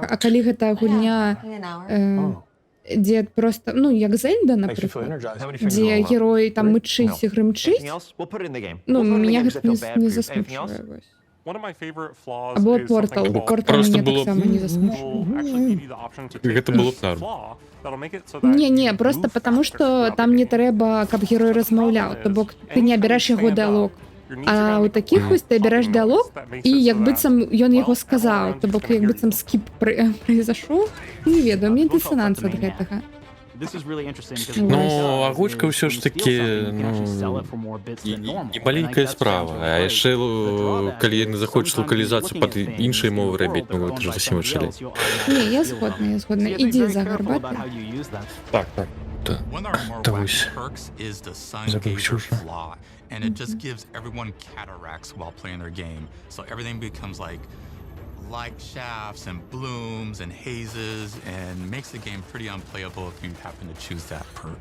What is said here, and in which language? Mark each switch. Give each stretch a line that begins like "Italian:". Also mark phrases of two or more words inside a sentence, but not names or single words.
Belarusian: А калі гэта гульня, дзе проста, ну, як Зельда, напрыклад, дзе герой там мычыць і грымчыць, ну, меня гэта не засмучвае, вось. Або Портал. Портал мяне таксама не засмучвае. Гэта было б норм. Не, просто
Russian: потому, что
Belarusian: там не трэба, каб герой размаўляў, то бок ты не абіраеш яго дыалог. А ў такіх вось ты абіраеш дыалог, і як быццам ён яго сказаў, то бок як быццам скіп произошоў, не ведаю, мне дысананс ад гэтага. Ну, агучка ўсё ж такі, ну, не маленькая справа. А яшчэ, калі яны захочуць лакалізацыю пад іншай мовы рабіць, ну, гэта ж зусім вышылі. Не, я згодна. Ідзі за гарбатай. Так.
English: One of our more wacky perks is the Sun Gazer Flaw, and it just gives everyone cataracts while playing their game. So everything becomes like light shafts and blooms and hazes, and makes the game pretty unplayable if you happen to choose that perk.